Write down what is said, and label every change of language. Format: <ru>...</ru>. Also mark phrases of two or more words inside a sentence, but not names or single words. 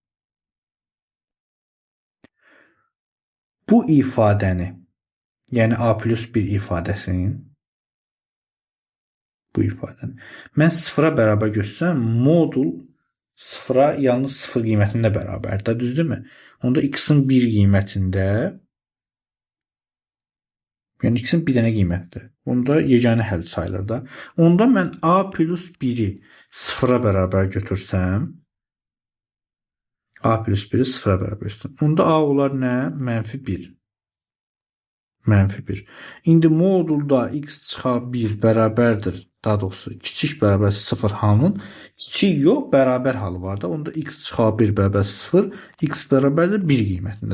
<az>Bu ifadəni, yəni A plus 1 ifadəsinin, bu ifadəni mən 0-a bərabər göstərsəm, modul 0-a yalnız 0 qiymətində bərabərdir. Düzdürmü? Onda x-in 1 qiymətində, yəni x-in bir dənə qiymətdir. Onda yeganə həll sayılır da. Onda mən A plus 1-i 0-a bərabər götürsəm, A plus 1-i 0-a bərabər götürsəm, onda A olar nə? -1. -1. İndi modulda x çıxar 1 bərabərdir. Daha doğrusu kiçik bərabər 0 halının kiçik yox, bərabər halı var da. Onda x çıxar 1 bərabər 0, x bərabərdir 1 qiymətində.</az>